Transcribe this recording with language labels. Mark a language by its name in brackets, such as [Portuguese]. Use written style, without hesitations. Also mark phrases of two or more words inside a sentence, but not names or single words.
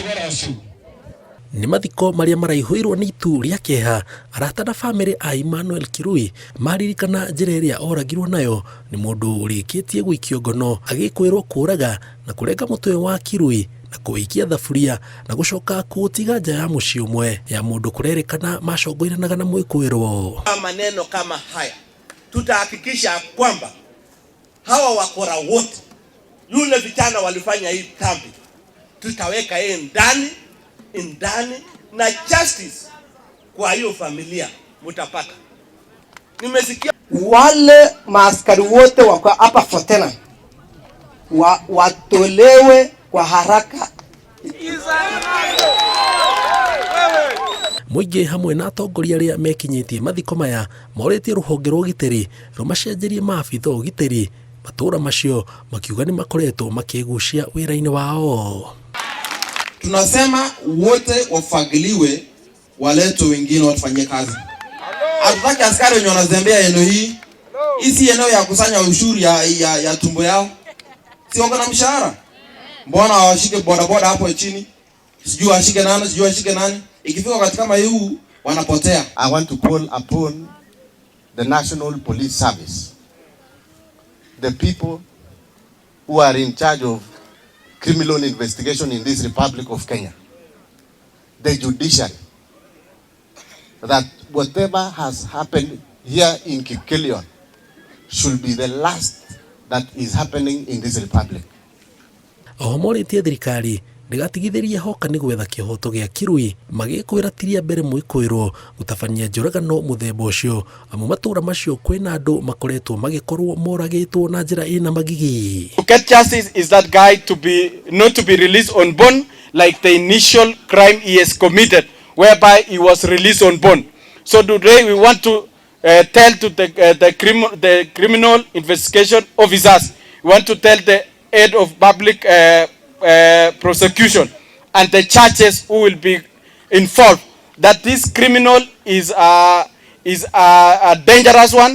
[Kikuyu] Ni mathiko maria maraihũirwo ni itu ria kieha arata na family a Emmanuel Kirui maririkana njĩra ĩrĩa oragirwo nayo ni mũndũ ũrĩkĩtie gũikio ngono agĩkwĩrwo kũraga na kũrenga mũtwe wa Kirui na kũikia thaburia na gũcoka kũtiga nja ya mũciĩ ũmwe ya mũndũ kũrerĩkana macongoiranaga na mwĩkũĩrwo. [Swahili] Maneno kama haya tutahakikisha kwamba hawa wakora wote, yule vijana walifanya hii kambi, tutaweka yeye ndani na justice kwa hiyo familia mutapata. Nimesikia wale maaskari wote wako hapa Fortena watolewe kwa haraka. [Kikuyu] Mũingĩ hamwe na atongoria arĩa mekinyĩtie mathiko maya morĩtie rũhonge rwa ũgitĩri rũmacenjerie maabitha ũgitĩri matũra macio makiuga ni makoretwo makĩgucia wĩra-inĩ wao. [Swahili] Tunasema wote wafagiliwe, waletwe wengine watufanyie kazi. Hatutaki askari wenye wanazembea eneo hii. Hii eneo ya kusanya ushuru ya tumbo yao. Si wako na mshahara. Mbona washike bodaboda hapo chini? Sijui washike nani? Ikifika wakati kama huu wanapotea. [English] I want to call upon the National Police Service, the people who are in charge of criminal investigation in this Republic of Kenya, the judiciary, that whatever has happened here in Kipkelion should be the last that is happening in this republic. [Kikuyu] Ohomorĩtie thirikari ndigatigithĩrie hoka nĩ gwetha kĩhoto gĩa Kirui magĩkwĩratiria mbere mwĩkũĩrwo gũtabania njũragano mũthemba ũcio amu matũra macio kwĩna andũ makoretwo magĩkorwo moragĩtwo na njĩra ĩna magigi. [English] To get justice is that guy not to be released on bond like the initial crime he has committed, whereby he was released on bond. So today we want to tell to the criminal investigation officers, we want to tell the head of public prosecution and the churches who will be involved that this criminal is a dangerous one.